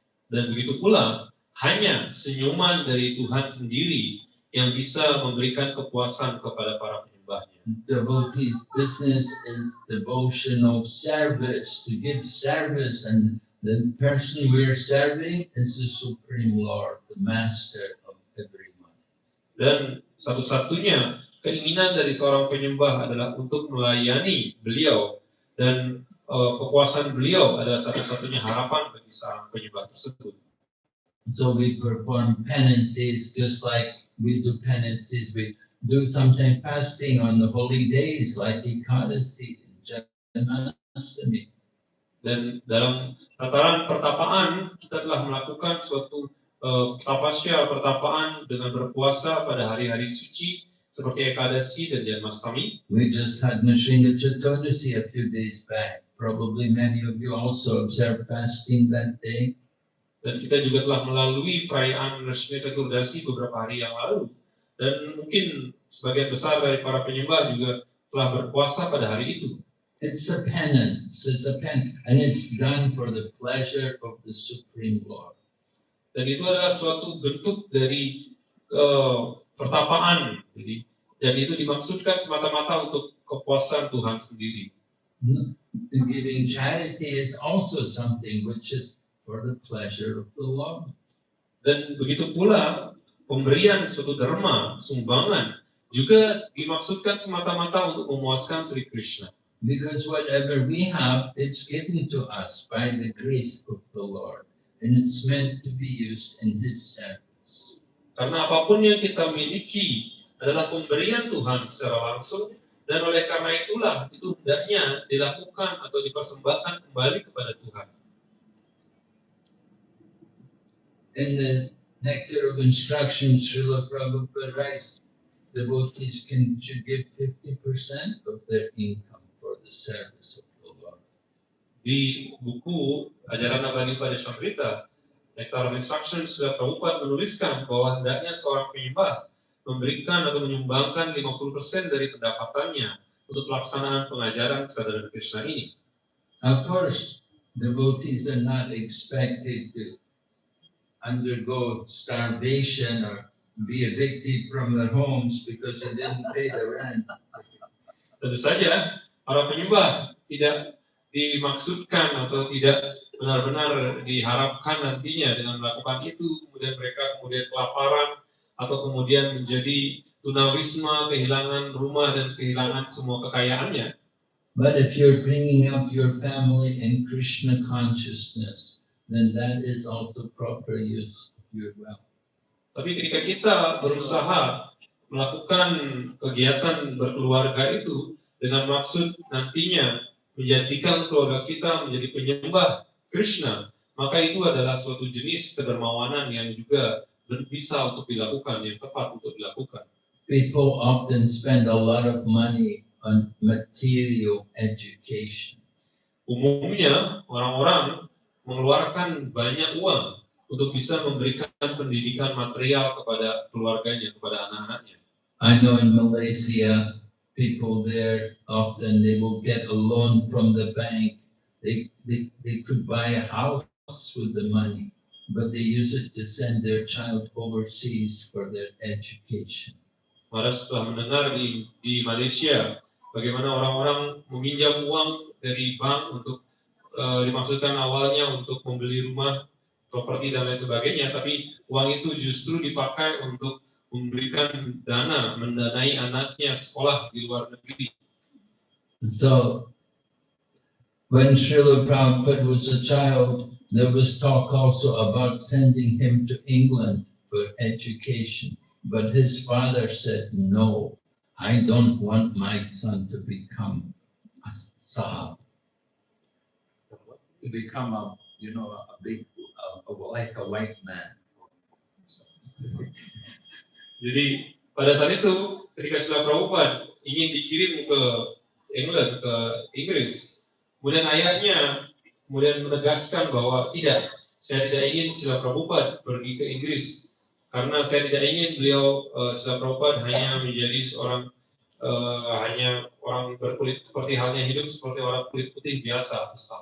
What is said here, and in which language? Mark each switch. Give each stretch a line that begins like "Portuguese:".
Indonesian: Dan begitu pula, hanya senyuman dari Tuhan sendiri yang bisa memberikan kepuasan kepada para penyembahnya.
English: Devotee's business is devotional service, to give service, and the person we are serving is the Supreme Lord, the Master of everyone.
Indonesian: Dan satu-satunya keinginan dari seorang penyembah adalah untuk melayani beliau, dan kepuasan beliau adalah satu-satunya harapan bagi seorang penyembah tersebut.
English: So we perform penances just like we do penances. We do sometimes fasting on the holy days like Ekadasi and Janmashtami.
Indonesian: Dan dalam tataran pertapaan kita telah melakukan suatu pertapaan dengan berpuasa pada hari-hari suci seperti Ekadasi dan Janmashtami.
English: We just had Nrsimha Chaturdasi a few days back. Probably many of you also observed fasting that day.
Indonesian: Dan kita juga telah melalui perayaan Nrsimha Chaturdasi beberapa hari yang lalu. Dan mungkin sebagian besar dari para penyembah juga telah berpuasa pada hari itu.
English: It's a penance, and it's done for the pleasure of the Supreme Lord.
Indonesian: Dan itu adalah suatu bentuk dari pertapaan. Dan itu dimaksudkan semata-mata untuk kepuasan Tuhan sendiri.
English: Giving charity is also something which is for the pleasure of the Lord.
Indonesian: Dan begitu pula pemberian suatu derma, sumbangan, juga dimaksudkan semata-mata untuk memuaskan Sri Krishna.
English: Because whatever we have, it's given to us by the grace of the Lord, and it's meant to be used in His service.
Indonesian: Karena apapun yang kita miliki adalah pemberian Tuhan secara langsung, dan oleh karena itulah itu hendaknya dilakukan atau dipersembahkan kembali kepada Tuhan.
English: In the Nectar of Instruction, Srila Prabhupada writes, devotees should give 50% of their income for the service of the Lord.
Indonesian: Di buku Ajaran Abadi pada Samrita, Nectar of Instruction, Srila Prabhupada menuliskan bahwa hendaknya seorang penyembah memberikan atau menyumbangkan 50% dari pendapatannya untuk pelaksanaan pengajaran kesadaran Krishna ini.
English: Of course, devotees are not expected to undergo starvation or be evicted from their homes because they didn't pay the rent.
Indonesian: Tentu saja, para penyembah tidak dimaksudkan atau tidak benar-benar diharapkan nantinya dengan melakukan itu, kemudian mereka kelaparan atau kemudian menjadi tunawisma, kehilangan rumah dan kehilangan semua kekayaannya.
English: But if you're bringing up your family in Krishna consciousness, then that is also proper use of your wealth.
Indonesian: Tapi ketika kita berusaha melakukan kegiatan berkeluarga itu dengan maksud nantinya menjadikan keluarga kita menjadi penyembah Krishna, maka itu adalah suatu jenis kedermawanan yang juga bisa untuk dilakukan, yang tepat untuk dilakukan.
English: People often spend a lot of money on material education.
Indonesian: Umumnya orang-orang mengeluarkan banyak uang untuk bisa memberikan pendidikan material kepada keluarganya, kepada anak-anaknya.
English: I know in Malaysia, people there often they will get a loan from the bank. They could buy a house with the money, but they use it to send their child overseas for their education.
Indonesian: Mara setelah mendengar di Malaysia bagaimana orang-orang meminjam uang dari bank untuk dimaksudkan awalnya untuk membeli rumah, properti dan lain sebagainya, tapi uang itu justru dipakai untuk memberikan dana, mendanai anaknya sekolah di luar negeri.
English: So when Srila Prabhupada was a child, there was talk also about sending him to England for education. But his father said, no, I don't want my son to become a sahab, to become a big, like a white man.
Indonesian: Jadi pada saat itu ketika Srila Prabhupada ingin dikirim ke England, ke Inggris, kemudian ayahnya kemudian menegaskan bahwa tidak, saya tidak ingin Srila Prabhupada pergi ke Inggris karena saya tidak ingin beliau Srila Prabhupada hanya menjadi seorang hanya orang berkulit seperti halnya hidup seperti orang kulit putih biasa.